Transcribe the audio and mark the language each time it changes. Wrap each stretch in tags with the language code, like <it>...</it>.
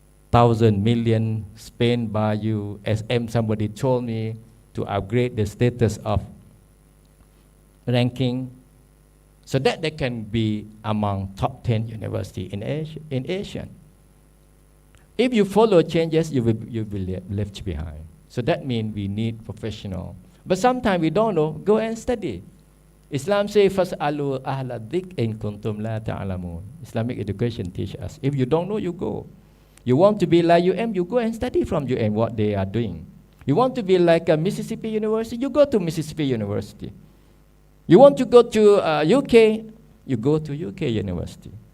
<en>1,000 million spent by USM, somebody told me, to upgrade the status of ranking so that they can be among top 10 university in Asia. If you follow changes, you will be left behind. So that means we need professional. But sometimes we don't know, go and study. Islam says,</en> <ar>فَاسْأَلُوا أَهْلَ الذِّكْرِ إِن كُنتُمْ لَا تَعْلَمُونَ.</ar> <en>Islamic education teaches us. If you don't know, you go. You want to be like UM, you go and study from UM what they are doing. You want to be like a Mississippi University, you go to Mississippi University. You want to go to UK, you go to UK University.</en>